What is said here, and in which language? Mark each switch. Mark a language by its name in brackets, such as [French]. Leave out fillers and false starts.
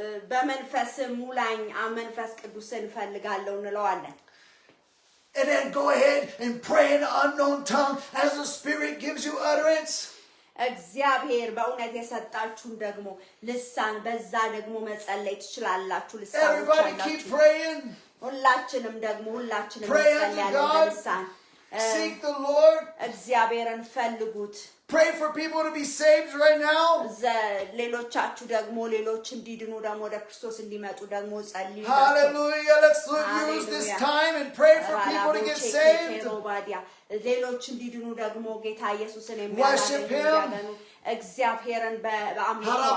[Amharic] በመንፈስ ሙላኝ መንፈስ ቅዱስን ፈልጋለሁ እንለዋለን [English] And then go ahead and pray in an unknown tongue as the Spirit gives you utterance. [Amharic] እግዚአብሔር በእውነት የሰጣችሁን ደግሞ ልሳን በዛ ደግሞ መጸለይ ትችላላችሁ ልሳን [English] Everybody keep praying. [Amharic] ሁላችንም ደግሞ ሁላችንም [English] Pray unto [Amharic] እንጸልያለን [English] God. [Amharic] በልሳን [English] Seek the Lord. [Amharic] እግዚአብሔርን ፈልጉት [English] Pray for people to be saved right now. [Amharic] ሌሎቻችሁ ደግሞ ሌሎች እንዲድኑ ደግሞ ወደ ክርስቶስ እንዲመጡ ደግሞ ጸልዩ [English] Hallelujah. Let's use this time and pray for people to get saved. [Amharic] ሌሎች እንዲድኑ ደግሞ ጌታ ኢየሱስን የሚያገኙ እግዚአብሔርን በአምልኮ